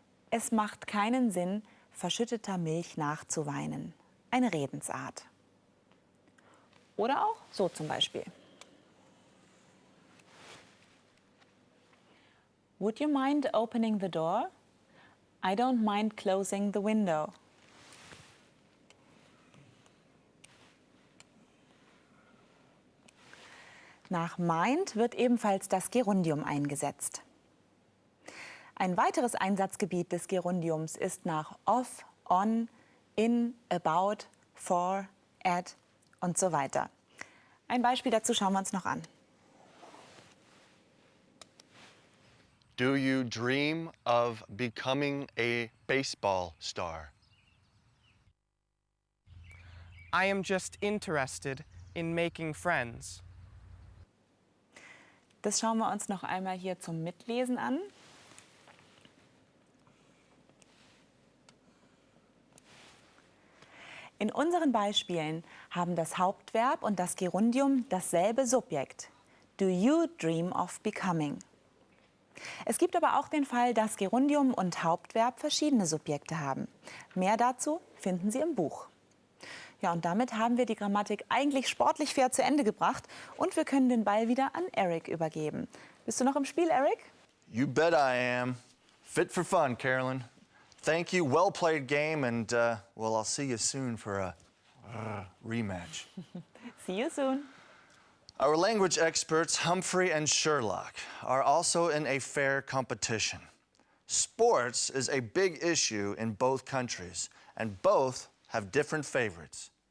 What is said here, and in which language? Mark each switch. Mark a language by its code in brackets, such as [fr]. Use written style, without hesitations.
[de] Es macht keinen Sinn, verschütteter Milch nachzuweinen. Eine Redensart. Oder auch so zum Beispiel. [en] Would you mind opening the door? I don't mind closing the window. [de] Nach mind wird ebenfalls das Gerundium eingesetzt. Ein weiteres Einsatzgebiet des Gerundiums ist nach of, on, in, about, for, at und so weiter. Ein Beispiel dazu schauen wir uns noch an. [en] Do you dream of becoming a baseball star? I am just interested in making friends. [de] Das schauen wir uns noch einmal hier zum Mitlesen an. In unseren Beispielen haben das Hauptverb und das Gerundium dasselbe Subjekt. [en] Do you dream of becoming? [de] Es gibt aber auch den Fall, dass Gerundium und Hauptverb verschiedene Subjekte haben. Mehr dazu finden Sie im Buch. Ja, und damit haben wir die Grammatik eigentlich sportlich fair zu Ende gebracht und wir können den Ball wieder an Eric übergeben. Bist du noch im Spiel, Eric? [en] You bet I am. Fit for fun, Carolyn. Thank you, well played game, and well, I'll see you soon for a rematch. See you soon. Our language experts, Humphrey and Sherlock, are also in a fair competition. Sports is a big issue in both countries, and both have different favorites.